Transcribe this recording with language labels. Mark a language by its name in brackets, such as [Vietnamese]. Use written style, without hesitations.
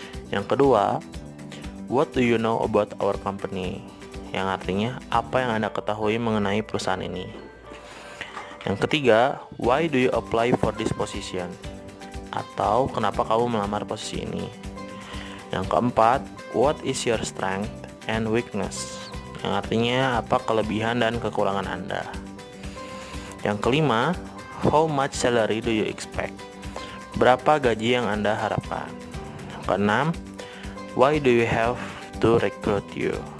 [Indonesian] Yang kedua, [English] what do you know about our company? [Indonesian] Yang artinya, apa yang Anda ketahui mengenai perusahaan ini? Yang ketiga, [English] why do you apply for this position? [Indonesian] Atau kenapa kamu melamar posisi ini? Yang keempat, [English] what is your strength and weakness? [Indonesian] Yang artinya apa kelebihan dan kekurangan Anda? Yang kelima, [English] how much salary do you expect? [Indonesian] Berapa gaji yang Anda harapkan? Yang keenam, [English] why do you have to recruit you?